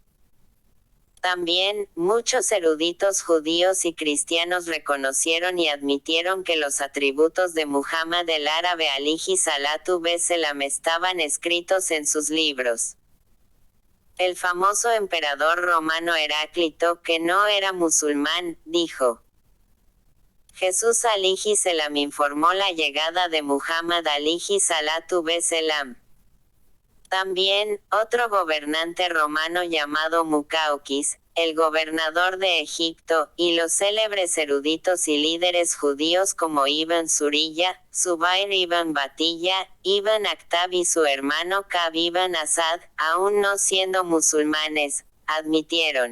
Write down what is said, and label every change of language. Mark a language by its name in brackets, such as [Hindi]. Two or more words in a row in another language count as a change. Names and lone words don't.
[Spanish] También, muchos eruditos judíos y cristianos reconocieron y admitieron que los atributos de Muhammad el árabe [Arabic] عليه الصلاة والسلام [Spanish] estaban escritos en sus libros. El famoso emperador romano Heráclito, que no era musulmán, dijo: Jesús [Arabic] عليه السلام [Spanish] informó la llegada de Muhammad [Arabic] عليه الصلاة السلام. [Spanish] También, otro gobernante romano llamado Mucaukis, el gobernador de Egipto, y los célebres eruditos y líderes judíos como Ibn Suriyya, Zubair ibn Batiyya, Ibn Akhtab y su hermano Ka'b ibn Asad, aún no siendo musulmanes, admitieron.